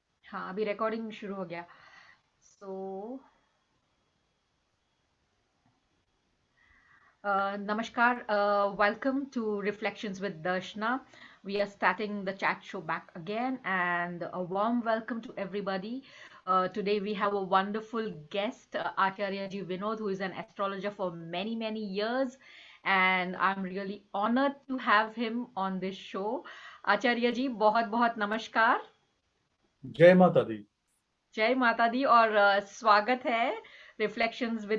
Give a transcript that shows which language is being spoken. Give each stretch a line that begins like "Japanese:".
Hindi: हाँ, अभी रिकॉर्डिंग शुरू हो गया। सो namaskar.
English: Welcome to Reflections with Darshna. We are starting the chat show back again, and a warm welcome to everybody. Today we have a wonderful guest, Acharya Ji Vinod, who is an astrologer for many years, and I'm really honored to have him on this show.
Hindi: Acharya Ji, बहुत बहुत नमस्कार. जय माता दी। जय माता दी और स्वागत है रिफ्लेक्शंस विद